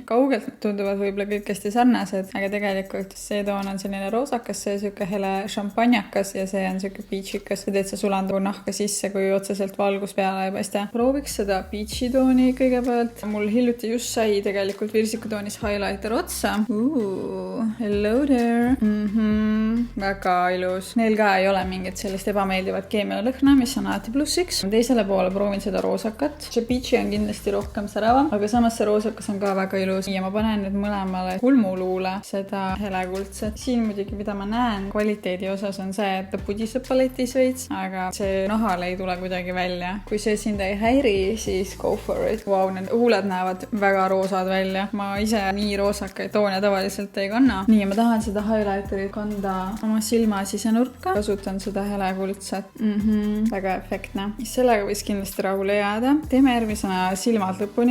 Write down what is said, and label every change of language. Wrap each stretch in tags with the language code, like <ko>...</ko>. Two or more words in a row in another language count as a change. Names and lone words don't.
<et>Kaugelt tunduvad võib-olla kõik hästi sarnased, aga tegelikult see toon on selline roosakas, see siuke hele šampanjakas ja see on siuke peachikas. See teed sa sulandab nahka sisse, kui otseselt valgus peale ei paista. Prooviks seda peachi tooni kõigepealt. Mul hiljuti just sai tegelikult virsikutoonis highlighter otsa.</et> <en>Hello there.</en> <et>Väga ilus. Neil ka ei ole mingit sellist ebameeldivat keemialõhna, mis on alati plussiks. Teisele poole proovin seda roosakat. See peachi on kindlasti rohkem säravam, aga samas see roosakas on ka väga ilus. Ja ma panen nüüd mõlemale kulmuluule seda helekuldset. Siin muidugi, mida ma näen kvaliteedi osas on see, et ta pudiseb paletis veits, aga see nahale ei tule kuidagi välja. Kui see sind ei häiri, siis</et> <en>go for it.</en> <et>Wow, need huuled näevad väga roosad välja. Ma ise nii roosakaid toone tavaliselt ei kanna. Nii, ma tahan seda highlighterit kanda oma silma sisenurka. Kasutan seda helekuldset. Väga efektne. Sellega võis kindlasti rahule jääda. Teeme järgmisena silmad lõpuni.</et>